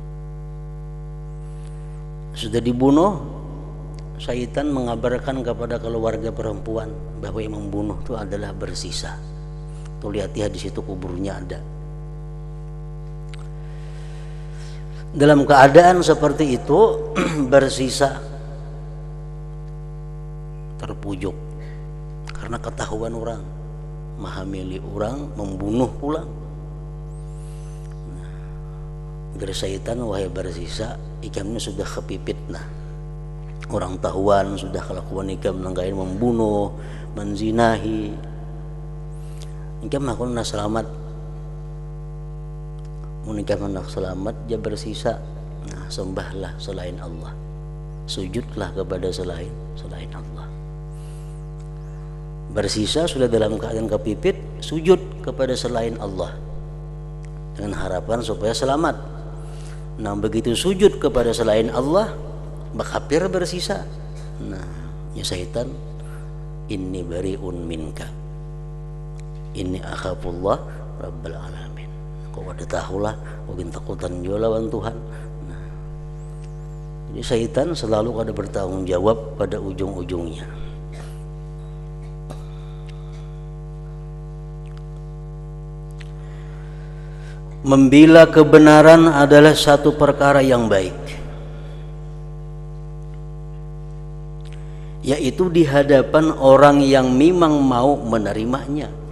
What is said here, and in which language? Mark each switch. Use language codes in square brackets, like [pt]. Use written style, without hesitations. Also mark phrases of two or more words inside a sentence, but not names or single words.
[bjn] Sudah dibunuh, syaitan mengabarkan kepada keluarga perempuan bahwa yang membunuh itu adalah Barsisa. Tuh lihat ya, di situ kuburnya ada. Dalam keadaan seperti itu, Barsisa terpujuk karena ketahuan orang, menghamili orang, membunuh pulang. Dari syaitan, wahai Barsisa, ikamnya sudah kepipit. Nah, orang tahuan sudah kelakuan ikam nanggain membunuh, menzinahi. Ikam aku nak selamat. Menikah menak selamat, dia Barsisa. Nah, sembahlah selain Allah, sujudlah kepada selain Allah. bersisa sudah dalam keadaan kepipit, sujud kepada selain Allah dengan harapan supaya selamat. Nah, begitu sujud kepada selain Allah, kafir bersisa. Nah, ya syaitan, [ar] إني بريء منك، إني أخاف الله رب العالمين. [bjn] Kau ada tahulah, mungkin takutan juga lawan Tuhan. Nah, jadi syaitan selalu ada bertanggung jawab pada ujung-ujungnya. Membela kebenaran adalah satu perkara yang baik, yaitu di hadapan orang yang memang mau menerimanya.